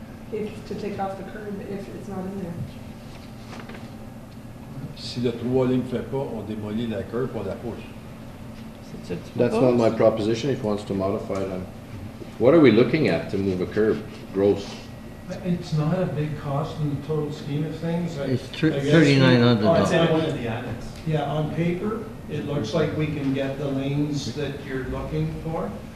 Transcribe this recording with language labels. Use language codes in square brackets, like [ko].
[en] If, to take off the curb, if it's not in there. [fr] Si le 3 lignes ne fait pas, on démolit la curve, on la pousse. [en] That's not my proposition, if he wants to modify it. What are we looking at to move a curb, gross? It's not a big cost in the total scheme of things. It's I guess $3,900. It's in one of the annex. Yeah, on paper, it looks like we can get the lanes that you're looking for.